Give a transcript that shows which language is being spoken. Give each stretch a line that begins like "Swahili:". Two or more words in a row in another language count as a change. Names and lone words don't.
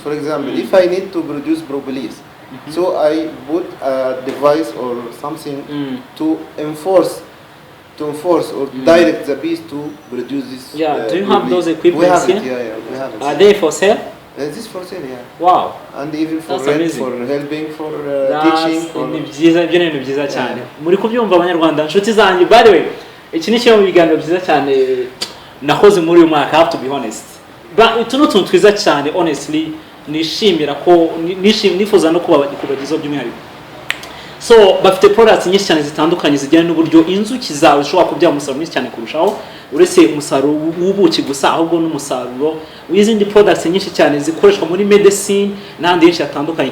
English: For example, if I need to produce propolis, so I put a device or something to enforce or direct the bees to produce this. Yeah. Do you have those equipments we have here? It, we have it. Are they for sale? This is for sale, yeah. Wow. And even for That's rent, amazing. for helping, for teaching.
Kinyarwanda: Ni byiza, ibyo ni byiza cyane. Muri kubyumva abanyarwanda inshuti zanjye.
English: By the way,
Kinyarwanda: iki ni kimwe mu biganiro byiza cyane nakoze muri uyu mwaka,
English: I have to be honest.
Kinyarwanda: Utu ni utuntu twiza cyane honestly, nishimira ko nifuza no kubagezaho by'umwihariko. So bafite products nyinshi cyane zitandukanye zijyana n'uburyo inzuki zawe zishobora kubyara umusaruro mwinshi cyane kurushaho uretse umusaruro w'ubuki gusa, ahubwo n'umusaruro w'izindi products nyinshi cyane zikoreshwa muri medicine n'ahandi henshi hatandukanye.